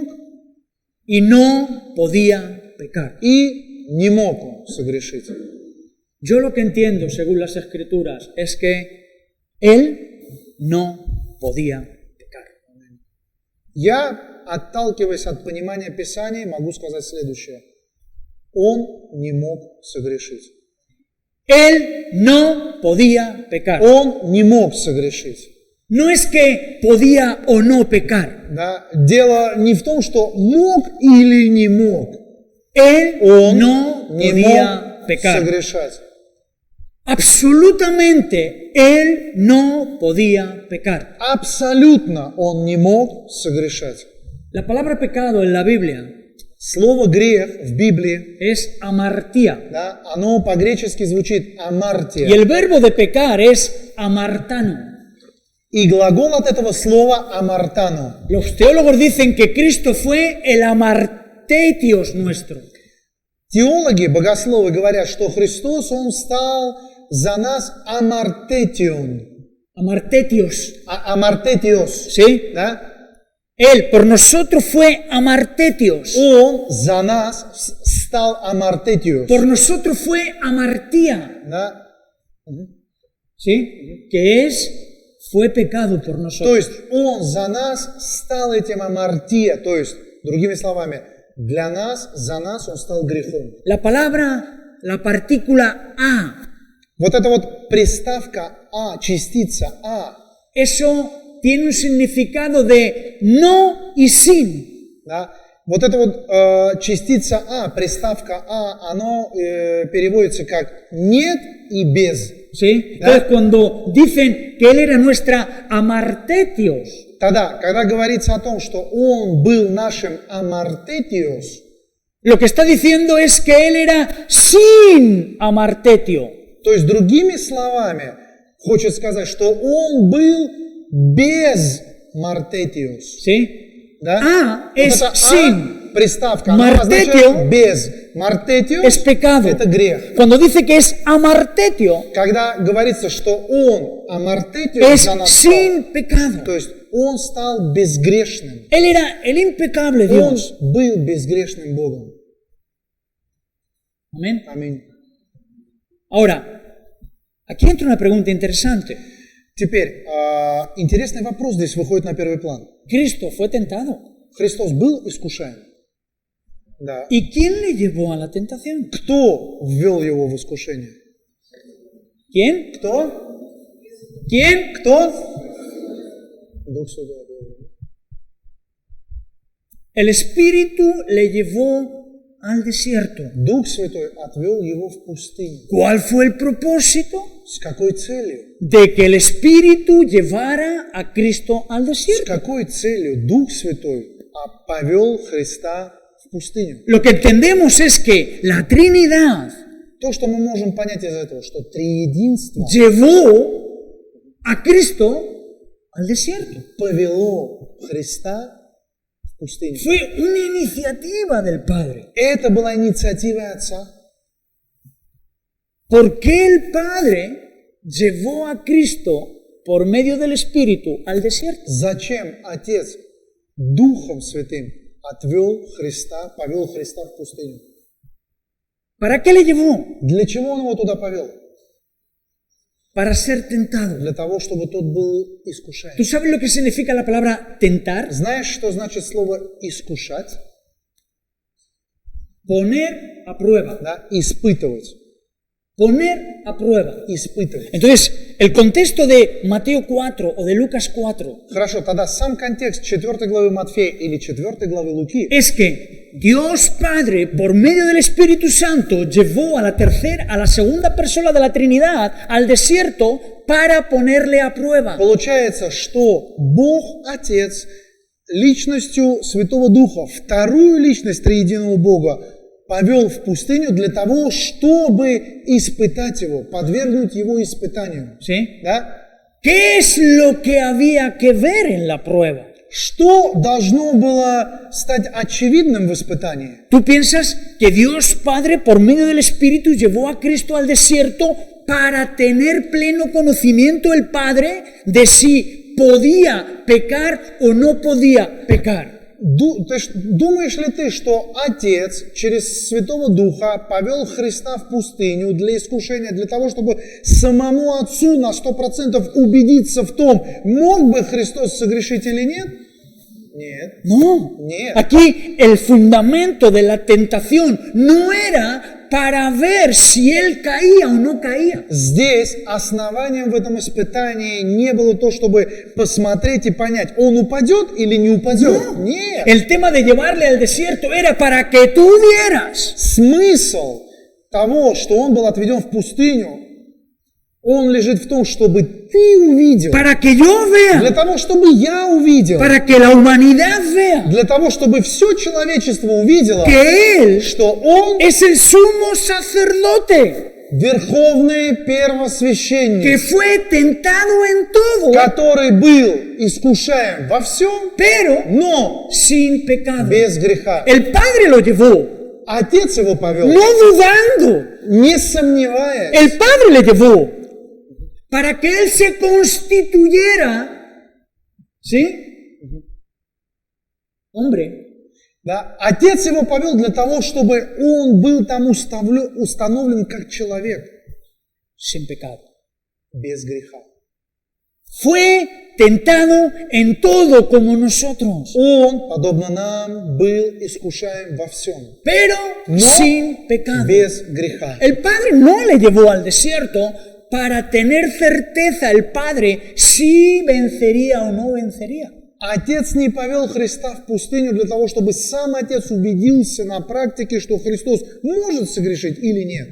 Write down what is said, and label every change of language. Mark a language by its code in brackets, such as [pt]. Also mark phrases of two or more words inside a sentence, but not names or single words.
[es] y no podía pecar. [ru] и не мог он согрешить. [es] Yo lo que entiendo, según las Escrituras, es que Él no podía pecar. [ru] Я, отталкиваясь от понимания Писания, могу сказать следующее. Он не мог согрешить. [es] Él no podía pecar. [ru] Он не мог согрешить. [es] No es que podía o no pecar. [ru] Да? Дело не в том, что мог или не мог. [es] Él [ru] Он [es] no [ru] не [es] podía [ru] мог [es] pecar. [ru] согрешать. [es] absolutamente Él no podía pecar. [ru] Абсолютно он не мог согрешать. [es] La palabra pecado en la Biblia [ru] Слово грех в Библии, [es] es amartía. [ru] да, оно по-гречески звучит [es] Y [ru] амартия. [es] el verbo de pecar es amartano. [ru] И глагол от этого слова амартано. [es] Los teólogos dicen que Cristo fue el amartetios nuestro. [ru] Теологи, богословы говорят, что Христос, Он стал за нас амартетион. [es] Amartetios. [ru] Амартетиос. [es] ¿Sí? [ru] Да? [es] Él por nosotros fue amartetios. [ru] Он за нас стал амартетиос. [es] Por nosotros fue amartía. [ru] Да? [es] ¿Sí? Que es, fue pecado por [ru] То [es] nosotros. [ru] есть Он за нас стал этим амартия. То есть, другими словами, для нас, за нас Он стал грехом. [es] La palabra, la partícula a, [ru] Вот эта вот приставка «а», частица «а», [es] eso tiene un significado de no y sin. [ru] да? Вот эта вот частица «а», приставка «а», оно переводится как «нет» и «без». [es] ¿Sí? Entonces, cuando dicen que Él era nuestra amartetios, [ru] Тогда, когда говорится о том, что Он был нашим амартетиос, [es] lo que está diciendo es que Él era sin amartetio. [ru] то есть, другими словами, хочет сказать, что Он был без мартетиос. [es] ¿Sí? [ru] Да? А Вот [es] es [ru] это [es] sin. [ru] приставка, она Мартетио означает без. Мартетиос [es] Es pecado. [ru] это грех. [es] Cuando dice que es amartetio, [ru] Когда говорится, что Он амартетиос [es] es [ru] за нас стал, [es] sin pecado. [ru] то есть Он стал безгрешным. [es] Él era el impecable [ru] Он [es] Dios. [ru] был безгрешным Богом. [es] Amén. [ru] Аминь. [es] Ahora, aquí entra una pregunta interesante. [ru] Теперь, интересный вопрос здесь выходит на первый план. [es] ¿Cristo fue tentado? [ru] Христос был искушаем? Да. [es] ¿Y quién le llevó a la tentación? [ru] Кто ввел его в искушение? [es] ¿Quién? [ru] Кто? [es] ¿Quién? [ru] Кто? Дух Святой. [es] El Espíritu le llevó al desierto. [ru] Дух Святой отвел его в пустыню. [es] ¿Cuál fue el propósito? [ru] С какой целью? [es] De que el Espíritu llevara a Cristo al [ru] С [es] desierto. [ru] какой целью Дух Святой повел Христа в пустыню? [es] Lo que entendemos es que la Trinidad [ru] То, что мы можем понять из этого, что триединство [es] llevó a Cristo al desierto. [ru] повело Христа в пустыню. [es] Fue una iniciativa del Padre. [ru] Это была инициатива Отца. [es] ¿Por qué el Padre llevó a Cristo por medio del Espíritu al desierto? [ru] Зачем Отец Духом Святым отвел Христа, повел Христа в пустыню? [es] ¿Para qué le llevó? [ru] Для чего Он его туда повел? [es] Para ser tentado. [ru] Для того, чтобы тот был искушаем. [es] ¿Tú sabes lo que significa la palabra tentar? [ru] Знаешь, что значит слово «искушать»? [es] Poner a prueba. [ru] Да? Испытывать. [es] Poner a prueba. [ru] Испытывать. [es] Entonces, el contexto de Mateo 4 o de Lucas 4 [ru] Хорошо, тогда сам контекст 4 главы Матфея или 4 главы Луки [es] es que Dios Padre, por medio del Espíritu Santo, llevó a la segunda persona de la Trinidad al desierto para ponerle a prueba. [ru] получается, что Бог Отец личностью Святого Духа, вторую личность триединого Бога, повел в пустыню для того, чтобы испытать его, подвергнуть его испытанию. [es] ¿Sí? [ru] Да? [es] ¿Qué es lo que había que ver en la prueba? [ru] Что должно было стать очевидным в испытании? [es] ¿Tú piensas que Dios Padre, por medio del Espíritu, llevó a Cristo al desierto para tener pleno conocimiento el Padre de si podía pecar o no podía pecar? [ru] Думаешь ли ты, что Отец через Святого Духа повел Христа в пустыню для искушения, для того, чтобы самому Отцу на 100% убедиться в том, мог бы Христос согрешить или нет? Нет. [es] No. [ru] Нет. [es] Aquí el fundamento de la tentación no era para ver si él caía o no caía. [ru] Здесь основанием в этом испытании не было то, чтобы посмотреть и понять, он упадет или не упадет. Нет. [es] El tema de llevarle al desierto era para que tú vieras [ru] Смысл того, что он был отведен в пустыню, Он лежит в том, чтобы ты увидел, [es] para que yo [ru] для [es] vea, [ru] того, чтобы я увидел, [es] para que la humanidad vea [ru] для того, чтобы все человечество увидело, [es] que Él [ru] что Он [es] es el sumo sacerdote [ru] верховный [es] que [ru] первосвященник, [es] fue tentado en todo, [ru] который был искушаем во всем, [es] pero [ru] но [es] sin pecado. [ru] без греха. [es] El Padre lo llevó, [ru] Отец его повел, [es] no dudando. [ru] не сомневаясь. [es] El Padre le llevó para que Él se constituyera, ¿sí? Hombre. [ru] Да? Отец его повел для того, чтобы он был там установлен как человек [es] Sin pecado. [ru] без греха. [es] Fue tentado en todo como nosotros, [ru] Он, подобно нам, был искушаем во всем, [es] pero no sin pecado. [ru] без греха. [es] El Padre no le llevó al desierto para tener certeza el Padre si vencería o no vencería. [ru] Отец не повел Христа в пустыню для того, чтобы сам Отец убедился на практике, что Христос может согрешить или нет.